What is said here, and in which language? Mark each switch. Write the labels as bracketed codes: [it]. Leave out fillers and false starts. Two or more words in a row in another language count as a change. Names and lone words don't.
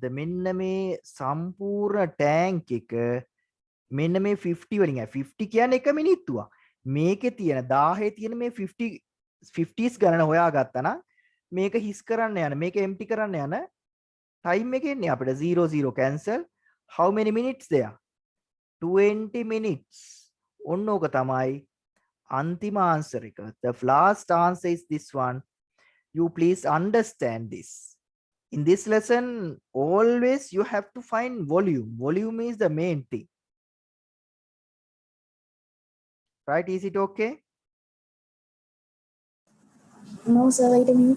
[si] මෙන්න මේ සම්පූර්ණ ටැංක් එක මෙන්න මේ 50 වලින් 50 කියන්නේ 1 මිනිත්තුවක්. මේකේ තියෙන 1000 තියෙන මේ 50s ගණන හොයාගත්තා නම් මේක හිස් කරන්න යන මේක empty කරන්න යන time එක එන්නේ අපිට 00 cancel. [en] How many minutes there? 20 minutes. [si] ඔන්න ඕක තමයි අන්තිම answer එක. [en] The last answer is this one. You please understand this. In this lesson, always you have to find volume. Volume is the main thing. Right? Is it okay? No, sir, wait a minute.